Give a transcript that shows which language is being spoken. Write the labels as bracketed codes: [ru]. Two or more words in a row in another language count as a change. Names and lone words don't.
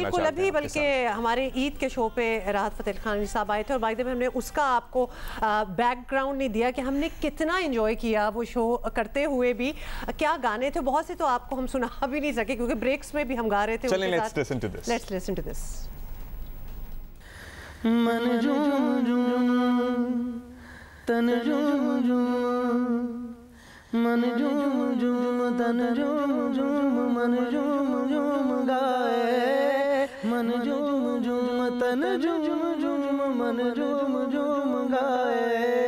[hi] बिल्कुल चाहते हैं। अभी बल्कि हमारे ईद के शो पे राहत फ़तेह अली खान साहब आए थे और बाद में हमने उसका आपको बैकग्राउंड नहीं दिया कि हमने कितना एंजॉय किया वो शो करते हुए भी, क्या गाने थे, बहुत से तो आपको हम सुना भी नहीं सके क्योंकि ब्रेक्स में भी हम गा रहे थे। चलें, [en] let's listen to this. [hi] मन झूम झूम तन झूम झूम, मन झूम झूम तन झूम झूम, मन झूम झूम गाए, मन झूम झूम तन झूम झूम, मन झूम झूम गाए।